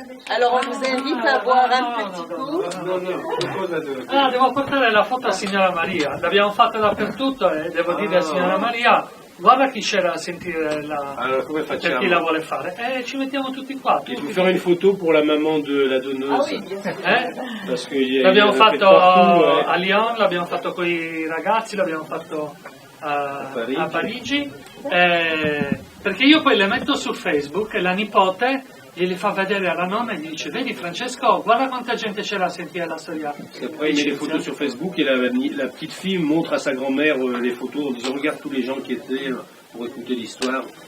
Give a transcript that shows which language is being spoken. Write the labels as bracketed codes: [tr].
[fr] Alors on vous invite à boire un petit coup. [it] Ah, devo portare la foto a signora Maria. L'abbiamo fatta dappertutto e devo dire a signora Maria, guarda chi c'era a sentire [fr] Alors, [it] come per facciamo? chi la vuole fare. Ci mettiamo tutti qua. [fr] Il faut faire une photo pour la maman de la donneuse. Ah oui, bien sûr. Parce que [it] L'abbiamo fatto partout, a Lyon, l'abbiamo fatto con i ragazzi, l'abbiamo fatto a Parigi. Perché io poi le metto su Facebook e la nipote glieli fa vedere alla nonna e gli dice vedi Francesco, guarda quanta gente c'era a sentire la storia. [fr] Après, il met les photos sur Facebook et la petite fille montre à sa grand-mère les photos en disant regarde tous les gens qui étaient pour écouter l'histoire.